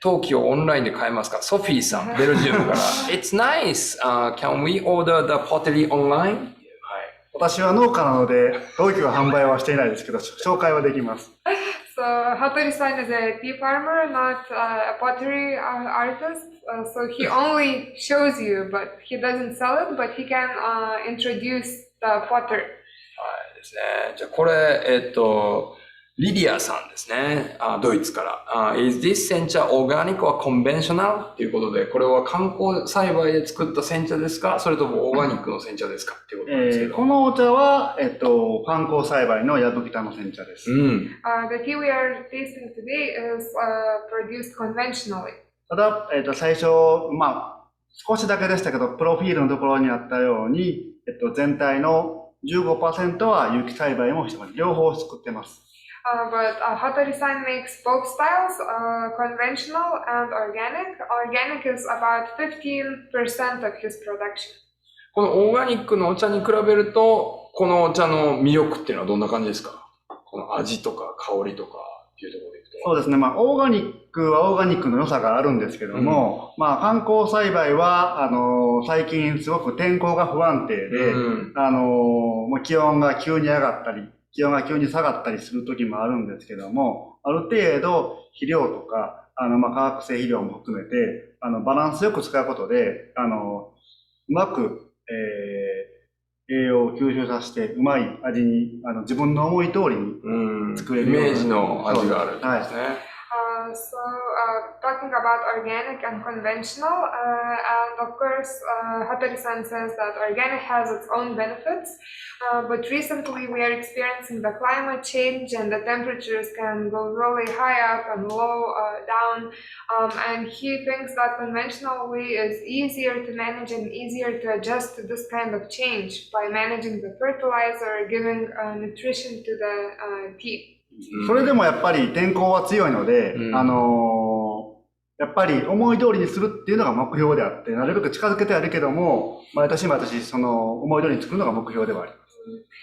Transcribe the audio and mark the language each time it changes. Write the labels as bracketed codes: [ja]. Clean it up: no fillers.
[ja] 陶器をオンラインで買えますか？ソフィーさん、ベルジウムから。 [en] It's nice. Can we order the pottery online? [ja] 私は農家なので、陶器は販売はしていないですけど、紹介はできます。 [en] So Hattori-san is a tea farmer, not a pottery artist. So he only shows you, but he doesn't sell it, but he can introduce the potter. [ja] はいですね。じゃあこれ、リディアさんですね。ドイツから。 [en] Is this 煎茶 organic or conventional? [ja] っていうことで、これは観光栽培で作った煎茶ですか？それともオーガニックの煎茶ですか？っていうことなんですけど。このお茶は、観光栽培のヤブキタの煎茶です。 [en] The tea we are tasting today is produced conventionally. [ja] ただ、最初、まあ、少しだけでしたけど、プロフィールのところにあったように、全体の 15% は有機栽培もしてます。両方作ってます。 [en] But Hattori-san makes both styles, conventional and organic. Organic is about 15% of his production. [ja] このオーガニックのお茶に比べると、このお茶の魅力っていうのはどんな感じですか？この味とか香りとかっていうところでいくと。そうですね。まあ、オーガニックはオーガニックの良さがあるんですけども、まあ、観光栽培は、最近すごく天候が不安定で、もう気温が急に上がったり、気温が急に下がったりする時もあるんですけども、ある程度肥料とか、まあ、化学性肥料も含めて、バランスよく使うことで、うまく、栄養を吸収させて、うまい味に、自分の思い通りに作れるような。イメージの味があるんですね。 [en] So, talking about organic and conventional, and of course, Hattori-san says that organic has its own benefits, but recently we are experiencing the climate change and the temperatures can go really high up and low down, and he thinks that conventional way is easier to manage and easier to adjust to this kind of change by managing the fertilizer, giving nutrition to the tea. [ja] それでもやっぱり天候は強いので、やっぱり思い通りにするっていうのが目標であって、なるべく近づけてあるけども、毎年その思い通りに作るのが目標ではあります。